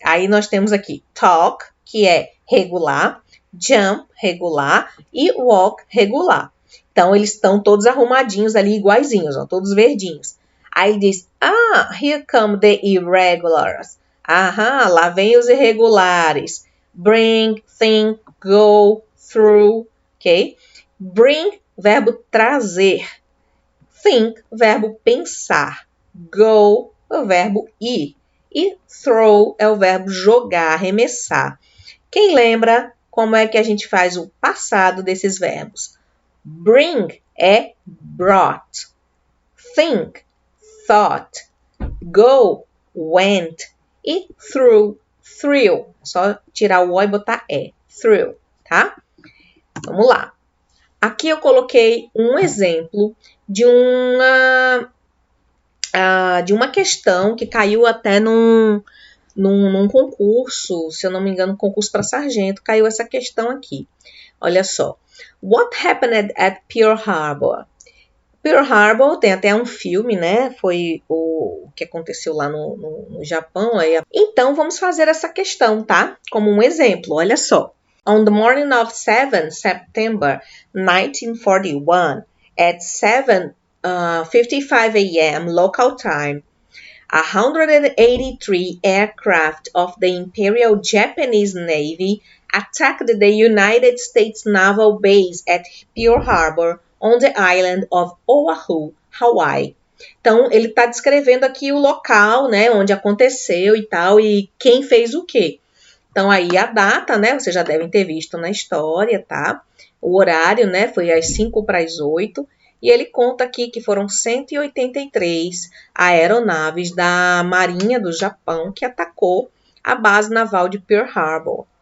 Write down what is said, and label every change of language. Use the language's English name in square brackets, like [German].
[Portuguese] Aí nós temos aqui talk, que é regular, jump, regular, e walk, regular. Então eles estão todos arrumadinhos ali, iguaizinhos, ó, todos verdinhos. Aí ele diz, [English] here come the irregulars. [Portuguese] Aham, lá vem os irregulares. [English] Bring, think, go, through, ok? [Portuguese] Bring, verbo trazer. Think, verbo pensar. Go, é o verbo ir. E throw é o verbo jogar, arremessar. Quem lembra como é que a gente faz o passado desses verbos? [English] Bring é brought. Think, thought. Go, went. E through, thrill. [Portuguese] É só tirar o O e botar E. Thrill, tá? Vamos lá. Aqui eu coloquei um exemplo de uma questão que caiu até num concurso, se eu não me engano, concurso para sargento, caiu essa questão aqui. Olha só. [English] What happened at Pearl Harbor? [Portuguese] Pearl Harbor tem até um filme, né? Foi o que aconteceu lá no Japão. Então, vamos fazer essa questão, tá? Como um exemplo, olha só. [English] On the morning of 7 September 1941, at 7:55 a.m. local time, 183 aircraft of the Imperial Japanese Navy attacked the United States Naval Base at Pearl Harbor on the island of Oahu, Hawaii. [Portuguese] Então, ele está descrevendo aqui o local, né, onde aconteceu e tal, e quem fez o quê. Então, aí a data, né, vocês já devem ter visto na história, tá? O horário, né, foi às 5 para as 8. E ele conta aqui que foram 183 aeronaves da Marinha do Japão que atacou a base naval de Pearl Harbor.